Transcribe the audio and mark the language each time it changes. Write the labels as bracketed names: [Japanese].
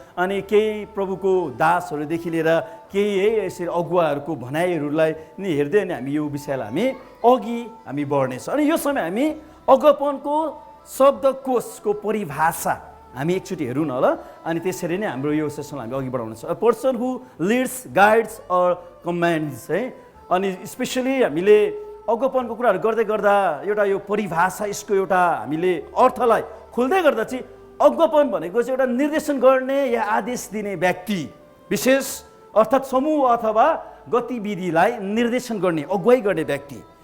[Nepali] अनि केही प्रभुको दासहरूदेखि लिएर केही यसरी अगुवाहरूको भनाइहरूलाई नि हेर्दै अनि हामी यो विषयलाई हामी बढ्नेछौँ। अनि यो समय हामी अगुवापनको शब्दकोशको परिभाषा हामी एकचोटि हेरौँ न ल। अनि त्यसरी नै हाम्रो यो सेसनलाई हामी अघि बढाउनेछ। [English] A person who leads, guides or commands है। [Nepali] अनि स्पेसली हामीले अगुवापनको कुराहरू गर्दै गर्दा एउटा यो परिभाषा यसको एउटा हामीले अर्थलाई खोल्दै गर्दा चाहिँ अगुवापन भनेको चाहिँ एउटा निर्देशन गर्ने या आदेश दिने व्यक्ति विशेष अर्थात् समूह अथवा गतिविधिलाई निर्देशन गर्ने अगुवाई गर्ने व्यक्ति।